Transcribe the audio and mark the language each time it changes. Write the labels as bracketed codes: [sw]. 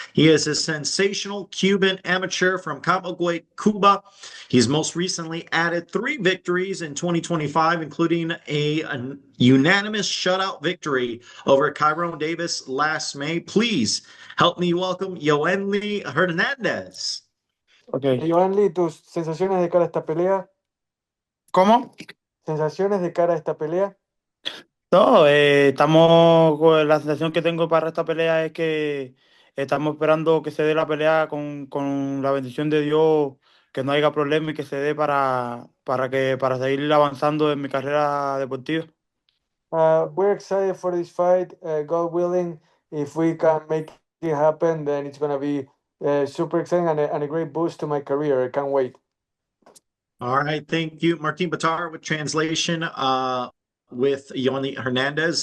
[en] He is a sensational Cuban amateur from Camagüey, Cuba. He's most recently added 3 victories in 2025, including a unanimous shutout victory over Kyron Davis last May. Please help me welcome Yoenli Hernandez. Okay. [es] Yoenli, tus sensaciones de cara a esta pelea. ¿Cómo? Sensaciones de cara a esta pelea. No, estamos con la sensación que tengo para esta pelea es que estamos esperando que se dé la pelea con la bendición de Dios, que no haya problema y que se dé para seguir avanzando en mi carrera deportiva. [en] We're excited for this fight. God willing, if we can make it happen, then it's gonna be super exciting and a great boost to my career. I can't wait. All right, thank you, Martin Batar, with translation with Yoenli Hernandez.